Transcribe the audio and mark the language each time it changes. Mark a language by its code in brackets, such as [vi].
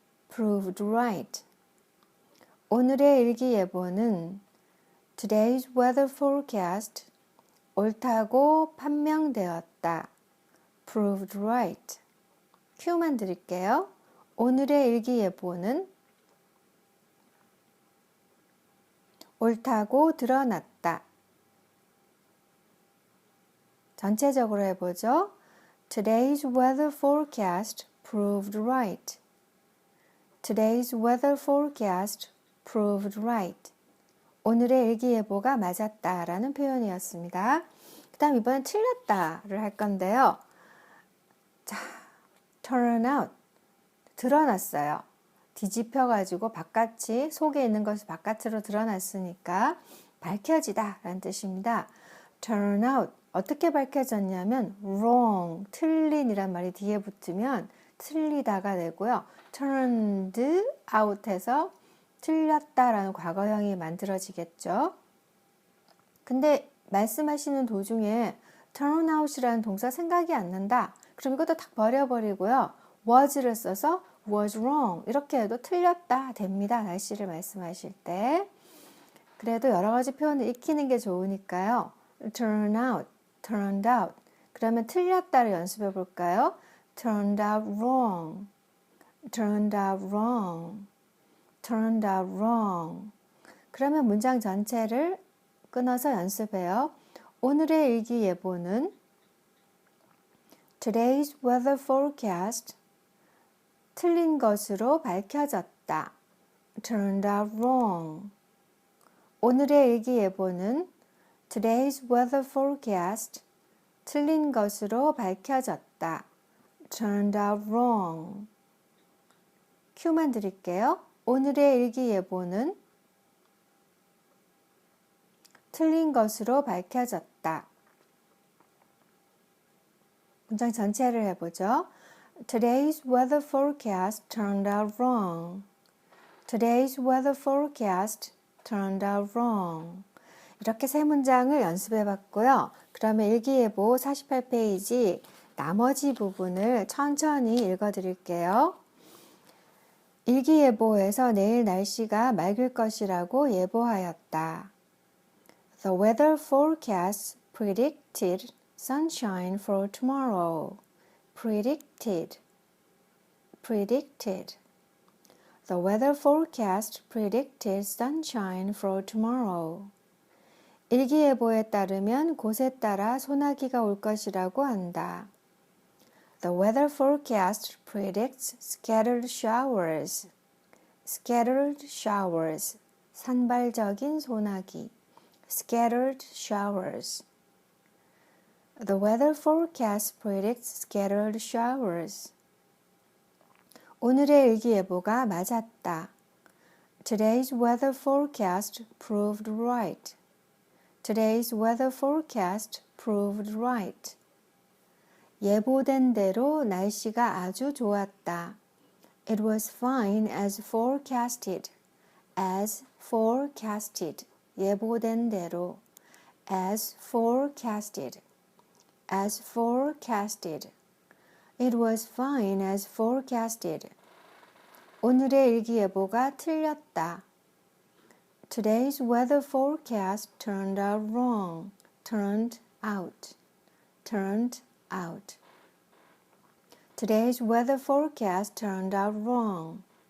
[en] proved right. [ko] 오늘의 일기예보는 [en] Today's weather forecast [ko] 옳다고 판명되었다. [en] proved right. [ko] 큐만 드릴게요. 오늘의 일기예보는 옳다고 드러났다. 전체적으로 해보죠. [en] Today's weather forecast proved right. Today's weather forecast proved right. [ko] 오늘의 일기예보가 맞았다라는 표현이었습니다. 그 다음 이번엔 틀렸다를 할 건데요. 자, [en] turn out. [ko] 드러났어요. 뒤집혀가지고 바깥이 속에 있는 것이 바깥으로 드러났으니까 밝혀지다 라는 뜻입니다. [en] turn out. [ko] 어떻게 밝혀졌냐면 wrong, 틀린 이란 말이 뒤에 붙으면 틀리다가 되고요. [en] turned out [ko] 해서 틀렸다라는 과거형이 만들어지겠죠. 근데 말씀하시는 도중에 turn out이라는 동사 생각이 안 난다. 그럼 이것도 다 버려버리고요. was를 써서 [en] was wrong [ko] 이렇게 해도 틀렸다 됩니다. 날씨를 말씀하실 때. 그래도 여러 가지 표현을 익히는 게 좋으니까요. [en] turn out, turned out. [ko] 그러면 틀렸다를 연습해 볼까요? [en] turned out wrong, turned out wrong, turned out wrong. [ko] 그러면 문장 전체를 끊어서 연습해요. 오늘의 일기예보는 [en] Today's weather forecast [ko] 틀린 것으로 밝혀졌다. [en] Turned out wrong. [ko] 오늘의 일기예보는 [en] Today's weather forecast [ko] 틀린 것으로 밝혀졌다. [en] Turned out wrong. [ko] 큐만 드릴게요. 오늘의 일기예보는 틀린 것으로 밝혀졌다. 문장 전체를 해보죠. [en] Today's weather forecast turned out wrong. Today's weather forecast turned out wrong. [ko] 이렇게 세 문장을 연습해 봤고요. 그러면 일기예보 48페이지 나머지 부분을 천천히 읽어 드릴게요. 일기예보에서 내일 날씨가 맑을 것이라고 예보하였다. [en] The weather forecast predicted sunshine for tomorrow. Predicted. The weather forecast predicted sunshine for tomorrow. [ko] 일기예보에 따르면 곳에 따라 소나기가 올 것이라고 한다. [en] The weather forecast predicts scattered showers. Scattered showers. [ko] 산발적인 소나기. [en] Scattered showers. The weather forecast predicts scattered showers. [ko] 오늘의 일기예보가 맞았다. [en] Today's weather forecast proved right. Today's weather forecast proved right. [ko] 예보된 대로 날씨가 아주 좋았다. [en] It was fine as forecasted. As forecasted. [ko] 예보된 대로. [en] As forecasted. As forecasted. It was fine as forecasted. [ko] 오늘의 일기예보가 틀렸다. [en] Today's weather forecast turned out wrong. Turned out. Turned out. Today's weather forecast turned out wrong.